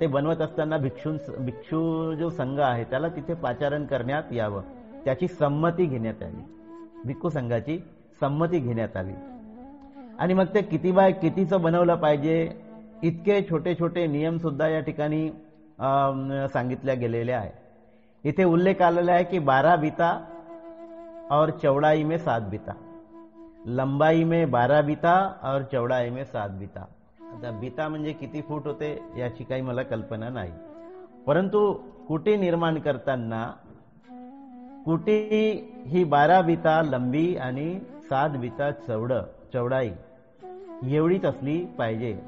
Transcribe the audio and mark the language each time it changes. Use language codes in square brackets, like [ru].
[mr] ते बनवत असताना भिक्षू जो संघ आहे त्याला तिथे पाचारण करण्यात यावं, त्याची संमती घेण्यात यावी, भिक्खू संघाची संमती घेण्यात आली. आणि मग ते किती बाय कितीचं बनवलं पाहिजे इतके छोटे छोटे नियम सुद्धा या ठिकाणी सांगितल्या गेलेले आहे. इथे उल्लेख आलेला आहे की [hi] 12 बीता और चौड़ाई में 7 बीता, लंबाई में 12 बीता और चौड़ाई में 7 बीता. [mr] आता बीता म्हणजे किती फूट होते याची काही मला कल्पना नाही, परंतु कुटी निर्माण करताना कुटी ही 12 बीता लंबी आणि 7 बीता चौडाई एवढीच असली पाहिजे.